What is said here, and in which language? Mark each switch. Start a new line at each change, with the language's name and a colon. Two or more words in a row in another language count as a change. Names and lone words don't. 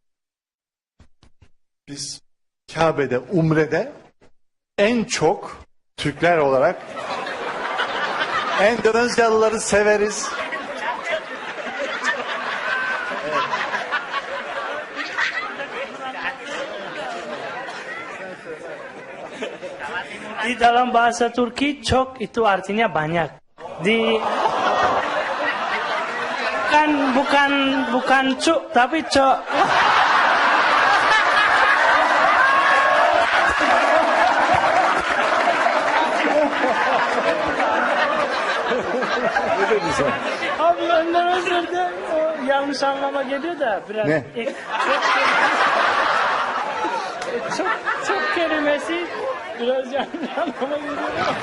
Turkish: Biz Kabe'de, Umre'de en çok Türkler olarak Endonezyalıları severiz.
Indonesian: Di dalam bahasa Turki çok itu artinya banyak. Kan bukan cuk tapi cok.
Turkish: Abi Endonezya'da yanlış anlama geliyor da biraz. Ne? Çok kelimesi biraz yanlış anlama geliyor.